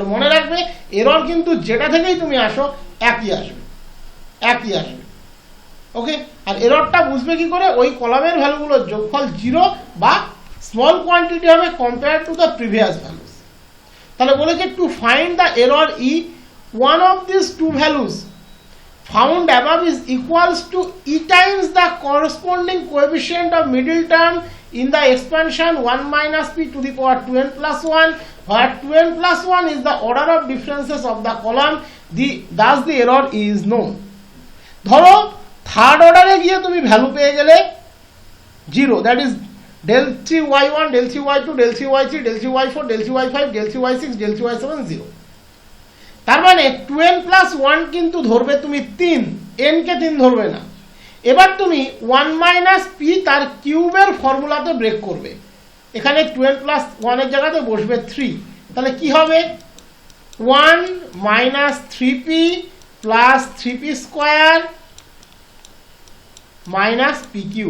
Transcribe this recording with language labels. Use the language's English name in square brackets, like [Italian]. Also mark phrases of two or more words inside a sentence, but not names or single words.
[Bangla] মনে রাখবে এরর কিন্তু যেটা থেকেই তুমি আসো একই আসবে, একই আসবে। ওকে, আর এররটা বুঝবে কি করে? ওই কলামের ভ্যালুগুলোর যোগফল 0 বা [English] small quantity [Bangla] হবে [English] compare to the previous values. [Bangla] তাহলে বলেছে [English] to find the error e, one of these two values found above is equals to e times the corresponding coefficient of middle term in the expansion 1 minus p to the power 2n plus 1, where 2n plus 1 is the order of differences of the column, thus the error is known. [Bangla] ধরো থার্ড অর্ডারে গিয়ে তুমি ভ্যালু পেয়ে গেলে 0, [English] that is del 3 y1 del 3 y2 del 3 y3 del 3 y4 del 3 y5 del 3 y6 del 3 y7 0। [Bangla] তার মানে [English] 2n plus 1 [Bangla] কিন্তু ধরবে তুমি 3, n কে 3 ধরবে না। এবার তুমি [English] 1 minus p [Bangla] তার কিউবের ফর্মুলাতে ব্রেক করবে, এখানে [English] 2n plus 1 [Bangla] এর জায়গাতে বসবে 3, তাহলে কি হবে 1 মাইনাস 3p প্লাস 3p স্কোয়ার মাইনাস পি কিউ।